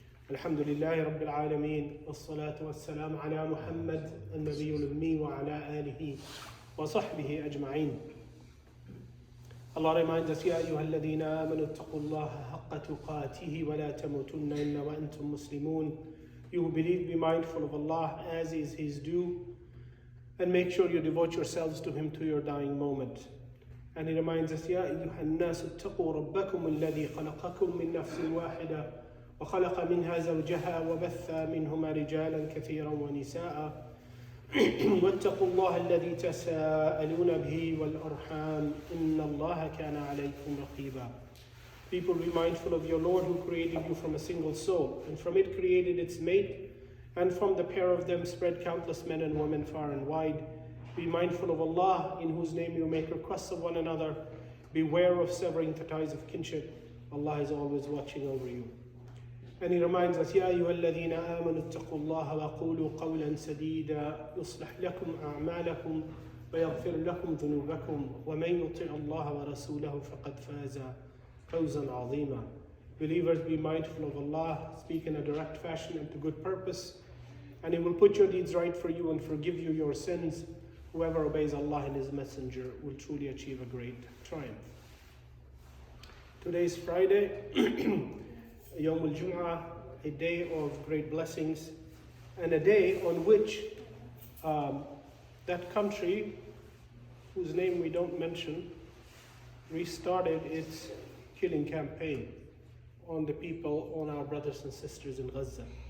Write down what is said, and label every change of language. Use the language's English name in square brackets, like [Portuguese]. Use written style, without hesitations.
[Arabic] الحمد لله رب العالمين والصلاة والسلام على محمد النبي الأمي وعلى آله وصحبه أجمعين. [English] Allah reminds us, [Arabic] يا أيها الذين آمنوا اتقوا الله حق تقاته ولا تموتن إلا وأنتم مسلمون. [English] You who believe, be mindful of Allah as is His due, and make sure you devote yourselves to Him to your dying moment. And He reminds us, [Arabic] يا أيها الناس اتقوا ربكم الذي خلقكم من نفس واحدة وخلق منها زوجها وبث منهما رجالا كثيرا ونساء واتقوا الله الذي تساءلون به والأرحام إن الله كان عليكم رقيبا. [English] People, be mindful of your Lord who created you from a single soul, and from it created its mate, and from the pair of them spread countless men and women far and wide. Be mindful of Allah, in whose name you make requests of one another. Beware of severing the ties of kinship. Allah is always watching over you. And He reminds us, [Arabic] يا أيها الذين آمنوا اتقوا الله وقولوا قولا سديدا يصلح لكم أعمالكم ويغفر لكم ذنوبكم ومن يطع الله ورسوله فقد فاز فوزا عظيما. [English] Believers, be mindful of Allah, speak in a direct fashion and to good purpose, and He will put your deeds right for you and forgive you your sins. Whoever obeys Allah and His Messenger will truly achieve a great triumph. Today is Friday, Yawm al-Jum'ah, a day of great blessings, and a day on which that country, whose name we don't mention, restarted its killing campaign on the people, on our brothers and sisters in Gaza.